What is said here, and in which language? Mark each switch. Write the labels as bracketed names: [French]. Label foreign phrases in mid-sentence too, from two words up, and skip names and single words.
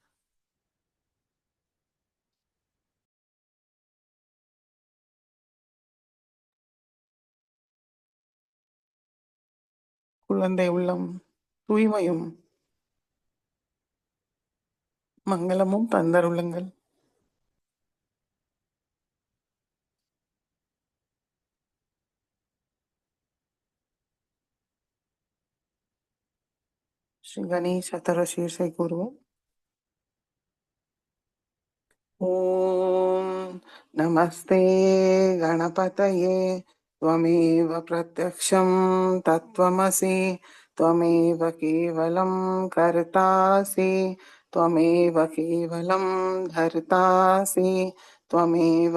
[Tamil] குழந்தை உள்ளம் தூய்மையும் மங்களமும் தந்தருளுங்கள். ஸ்ரீ கணேச தரசீர்ஷை கூறுவோம். [Sanskrit] ॐ नमस्ते गणपतये त्वमेव प्रत्यक्षं तत्त्वमसि त्वमेव केवलं कर्तासि त्वमेव केवलं धर्तासि त्वमेव